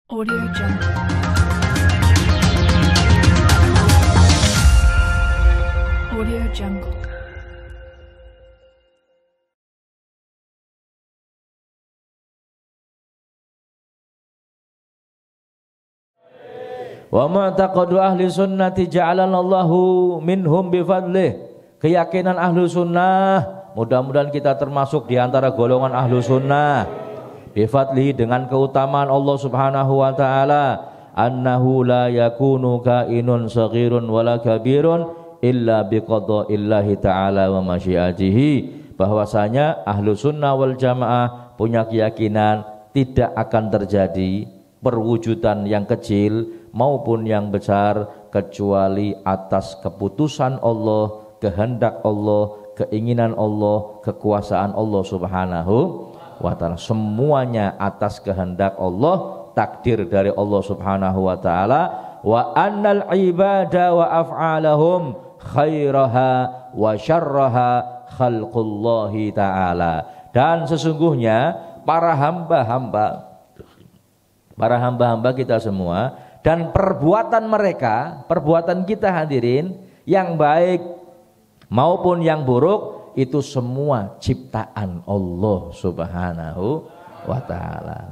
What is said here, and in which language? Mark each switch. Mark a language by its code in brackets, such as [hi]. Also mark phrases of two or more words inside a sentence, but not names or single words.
[ar] Audio Jungle. Audio Jungle. ومعتقد أهل السنة جعلنا الله منهم بفضله. [id] Keyakinan [ar] أهل السنة, [id] mudah-mudahan kita termasuk di antara golongan [ar] أهل السنة. بفضله, [id] dengan keutamaan Allah [ar] سبحانه وتعالى أنه لا يكون كائن صغير ولا كبير إلا بقضاء الله تعالى ومشيئته. [id] Bahwasanya [ar] أهل السنة والجماعة [id] punya keyakinan tidak akan terjadi perwujudan yang kecil maupun yang besar kecuali atas keputusan Allah, kehendak Allah, keinginan Allah, kekuasaan Allah [ar] سبحانه وتعالى. [id] Semuanya atas kehendak Allah, takdir dari Allah [ar] سبحانه وتعالى. وأن العباد وأفعالهم خيرها وشرها خلق الله تعالى. [id] Dan sesungguhnya para hamba-hamba kita semua dan perbuatan mereka, perbuatan kita hadirin, yang baik maupun yang buruk, itu semua ciptaan Allah [ar] سبحانه وتعالى.